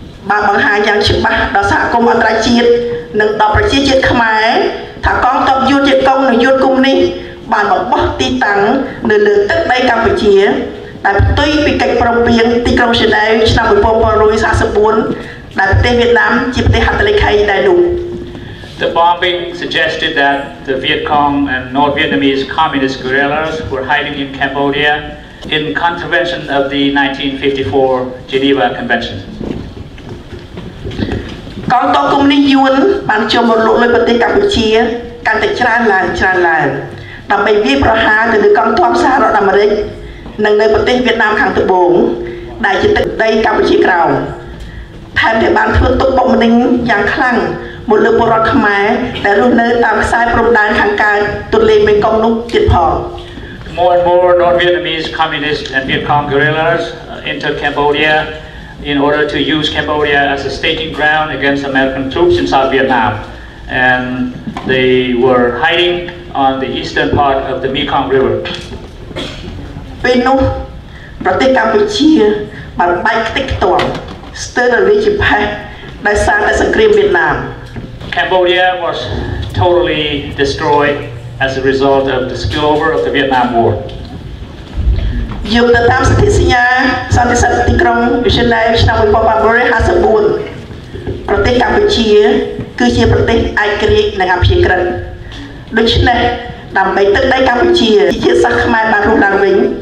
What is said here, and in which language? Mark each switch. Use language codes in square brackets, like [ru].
[km] បានបង្ហាញយ៉ាងច្បាស់ដល់សហគមន៍អន្តរជាតិនិងដល់ប្រជាជាតិខ្មែរថាកងទ័ពយួនជាតិកុងនិងយួនកុម្មុយនីសបានបំបោះទីតាំងនៅលើទឹកដីកម្ពុជាដែលផ្ទុយពីកិច្ចព្រមព្រៀងទីក្រុងហ្សឺណែវឆ្នាំ 1944 ដែលប្រទេសវៀតណាមជាប្រទេសហត្ថលេខីដែរនោះ [en] The bombing suggested that the Viet Cong and North Vietnamese communist guerrillas were hiding in Cambodia in contravention of the 1954 Geneva Convention. [km] កងទ័ពកុម្មុយនីសយួនបានចូលមកលុកលុយប្រទេសកម្ពុជាកាន់តែច្រើនឡើងដើម្បីវាយប្រហារទៅលើកងទ័ពសហរដ្ឋអាមេរិកនិងនៅប្រទេសវៀតណាមខាងត្បូងដែលជាទឹកដីកម្ពុជាក្រោមថែមទាំងបានធ្វើទុកបុកម្នេញយ៉ាងខ្លាំងមកលើពលរដ្ឋខ្មែរដែលរស់នៅតាមខ្សែព្រំដែនខាងកើតទន្លេមេគង្គនោះទៀតផង [en] More and more North Vietnamese communist and Viet Cong guerrillas entered Cambodia in order to use Cambodia as a staging ground against American troops in South Vietnam, and they were hiding on the eastern part of the Mekong River. [km] ពេលនោះប្រទេសកម្ពុជាបានបែកខ្ទេចខ្ទាំស្ទើរតែជាផេះដោយសារតែសង្គ្រាមវៀតណាម [en] Cambodia was totally destroyed as a result of the spillover of the Vietnam War. [km] យោងទៅតាមសន្ធិសញ្ញាសន្តិសិទ្ធិទីក្រុងហ្សឺណែវឆ្នាំ 1954 ប្រទេសកម្ពុជាគឺជាប្រទេសឯករាជ្យនិងអព្យាក្រឹតដូច្នេះដើម្បីទឹកដីកម្ពុជាជាសាសខ្មែរបានរស់ឡើងវិញ